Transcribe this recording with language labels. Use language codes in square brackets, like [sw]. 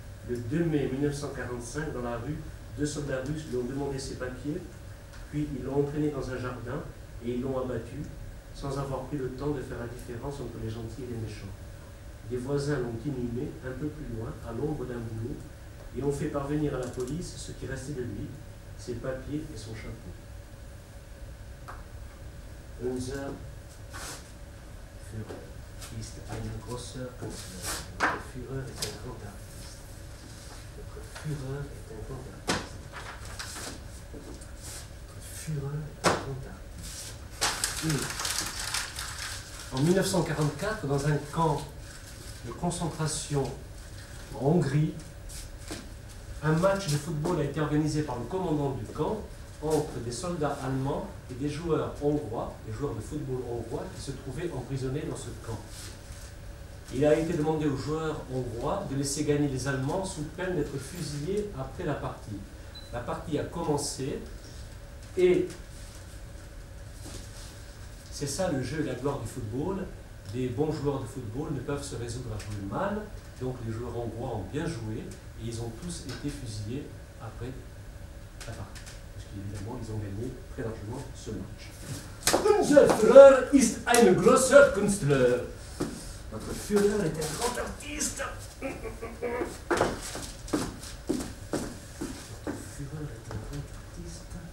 [fr] Le 2 mai 1945, dans la rue, 2 soldats russes lui ont demandé ses papiers, puis ils l'ont entraîné dans un jardin et ils l'ont abattu, sans avoir pris le temps de faire la différence entre les gentils et les méchants. Des voisins l'ont inhumé un peu plus loin, à l'ombre d'un bouleau, et ont fait parvenir à la police ce qui restait de lui, ses papiers et son chapeau. [de] Unser Führer ist ein großer Künstler. [fr] Notre Führer est un grand artiste. Notre Führer est un grand artiste. Notre Führer est un grand artiste. En 1944, dans un camp de concentration en Hongrie, un match de football a été organisé par le commandant du camp entre des soldats allemands et des joueurs hongrois, des joueurs de football hongrois qui se trouvaient emprisonnés dans ce camp. Il a été demandé aux joueurs hongrois de laisser gagner les Allemands sous peine d'être fusillés après la partie. La partie a commencé et c'est ça le jeu et la gloire du football. Les bons joueurs de football ne peuvent se résoudre à jouer mal, donc les joueurs hongrois ont bien joué et ils ont tous été fusillés après la partie. Parce qu'évidemment, ils ont gagné très largement ce match. [de] Unser Führer ist ein großer Künstler. [fr] Notre Führer est un grand artiste. Notre Führer est un grand artiste.